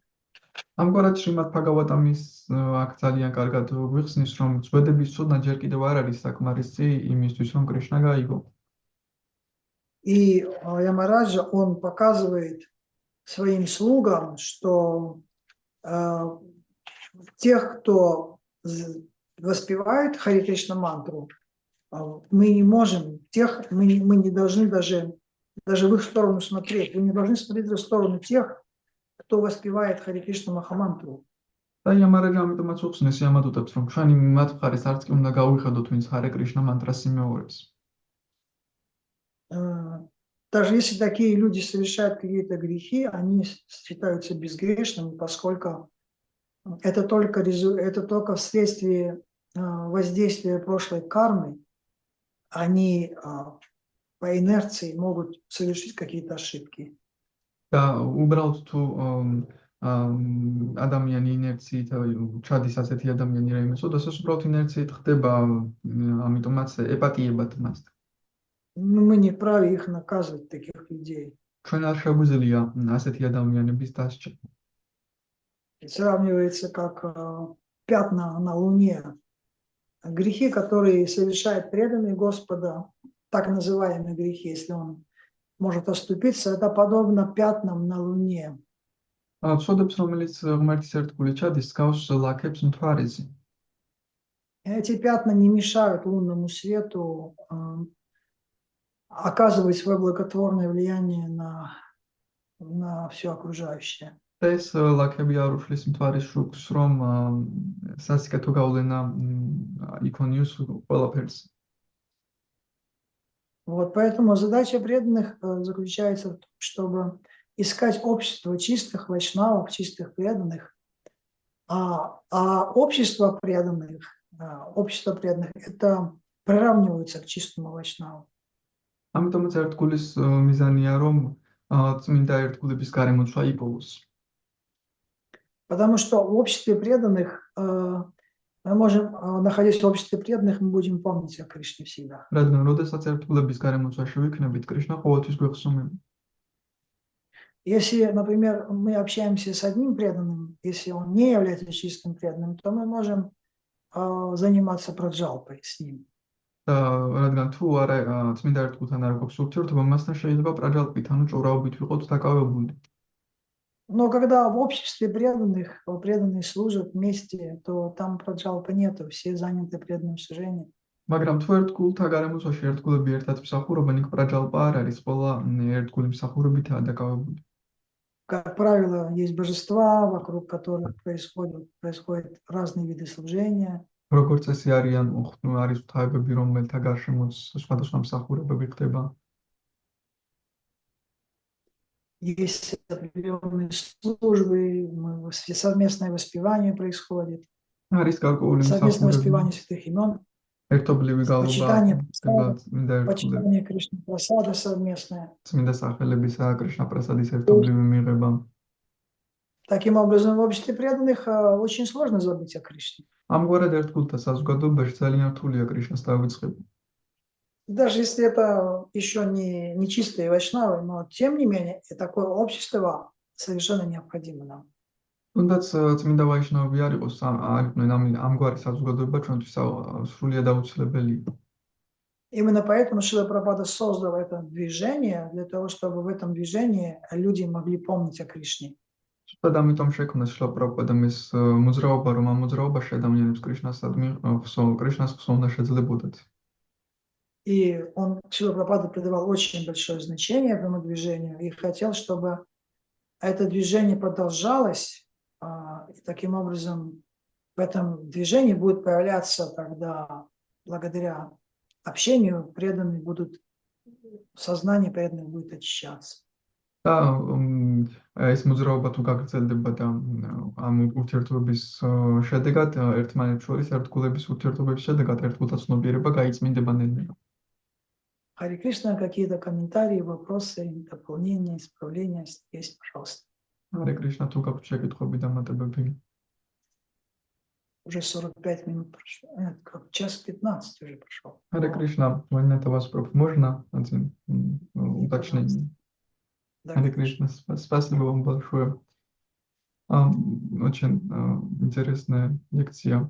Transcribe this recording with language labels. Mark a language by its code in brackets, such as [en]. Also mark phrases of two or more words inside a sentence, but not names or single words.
[ka] ამგვარად შრიმად ბჰაგავატამის აქ ძალიან კარგად გვიხსნის, რომ ძვედების ცოდნა ჯერ კიდევ არ არის საკმარისი იმისთვის, რომ კრიშნა გაიგო. [ru] И Ямараджа, он показывает своим слугам, что тех, кто воспевает Хари Кришна мантру, мы не можем, мы не должны даже в их сторону смотреть. Вы не должны смотреть в сторону тех, кто воспевает Хари Кришна Махамантру. [ka] და იამარაჯა ამიტომაც უხსნეს იამადუტებს, რომ ჩვენი მათ მხარეს არც კი უნდა გავიხადოთ, ვინც Харе Кришна мантрას იმეორებს. [ru] Даже если такие люди совершают какие-то грехи, они считаются безгрешными, поскольку это только вследствие воздействия прошлой кармы, они по инерции могут совершить какие-то ошибки. [ka] და უბრალოდ თუ ადამიანი ინერციით ჩადის ასეთი ადამიანი რაიმე სოდასას უბრალოდ ინერციით ხდება, ამიტომაც ეპატიებად მას. [ru] Мы не вправе их наказывать, таких людей. [ka] ჩვენ არ შეგვიძლია ასეთი ადამიანების დასჯა. [ru] Сравнивается как пятна на луне. Грехи, которые совершает преданный Господа, так называемые грехи, если он может оступиться, это подобно пятнам на луне. [ka] Ცოდებს, რომელიც ღმერთის ერთგული ჩადის, გავს ლაქებს მთვარეზე. [ru] Эти пятна не мешают лунному свету оказывать свое благотворное влияние на все окружающее. [ka] ეს ლაქები არ უშლის მთვარის შუქს, რომ სასიკეთო გავლენა იქონიოს ყველაფერს. [ru] Вот поэтому задача преданных заключается в том, чтобы искать общество чистых вайшнавов, чистых преданных, а общество преданных это приравнивается к чистому вайшнаву. [ka] ამიტომაც ერთგულის მიზანია, რომ წმინდა ერთგულების გარემოცვა იპოვოს. [ru] Потому что в обществе преданных мы можем, находясь в обществе преданных, мы будем помнить о Кришне всегда. [ka] რადგან როდესაც ერთგულების გარემოცვაში ვიქნებით, კრიშნა ყოველთვის გვეხსოვნება. [ru] Если, например, мы общаемся с одним преданным, если он не является чистым преданным, то мы можем заниматься праджалпой с ним. [ka] რადგან თუ არა წმინდა ერთგულთან არ გვაქვს ურთიერთობა, მასთან შეიძლება პრაჯალპით, ანუ ჭორაობით ვიყოთ დაკავებული. [ru] Но когда в обществе преданных, преданные служат вместе, то там праджалпа нету, все заняты преданным служением. [ka] მაგრამ თუ ერთგულთა გარემოცვაში ერთგულები ერთად მსახურობენ, იქ ბრაჯალპა არ არის, ყველა ერთგული მსახურებითაა დაკავებული. [ru] Как правило, есть божества, вокруг которых происходят разные виды служения. [ka] როგორც წესი არის ღვთაებები, რომელთა გარშემოც სხვადასხვა მსახურებები ხდება. [ru] Есть определенные службы, совместное воспевание происходит. [ka] არის გარკვეული [ru] Совместное [ka] მსახურები, [ru] воспевание святых имен, [ka] ერთობლივი გალობა ხდება წმინდა ერთგულებით. [ru] почитание Кришны Прасада совместное. [ka] წმინდა სახელებისა კრიშნა პრასადის ერთობლივი მიღება. [ru] Таким образом, в обществе преданных очень сложно забыть о Кришне. [ka] ამგვარად ერთგულთა საზოგადოებაში ძალიან რთულია კრიშნას დავიწყება. [ru] Даже если это еще не чистые вайшнавы, но тем не менее, и такое общество совершенно необходимо нам. [ka] თუნდაც წმინდა ვაიშნავები არ იყოს, არიყვნენ ამგვარი საზოგადოება ჩვენთვის სრულიად აუცილებელია. [ru] Именно поэтому Шрила Прабхупада создал это движение, для того, чтобы в этом движении люди могли помнить о Кришне. [ka] ზუსტად ამიტომ შექმნა შრილა პრაბჰუპადამ ეს მოძრაობა, რომ ამ მოძრაობაში ადამიანებს კრიშნას ხსოვნა შეძლებოდათ. [ru] И Шрила Прабхупада придавал очень большое значение этому движению и хотел, чтобы это движение продолжалось, и таким образом в этом движении будет появляться тогда, благодаря общению, преданные будут, сознание преданных будет очищаться. [ka] და ეს მოძრაობა თუ გაგრძელდება და ამ ურთიერთობების შედეგად ერთმანეთს შორის ერთგულების ურთიერთობების შედეგად ერთგულთა ცნობიერება გაიწმინდება ნელ-ნელა. [ru] Харе Кришна, какие-то комментарии, вопросы, дополнения, исправления есть, пожалуйста. Харе Кришна, [ka] თუ გაქვთ შეკითხვები და მატებები. [ru] Уже 45 минут прошло. Как час 15 уже прошел. Харе Кришна, момента вас можно один уточнение? Харе Кришна, спасибо вам большое. Очень интересная лекция.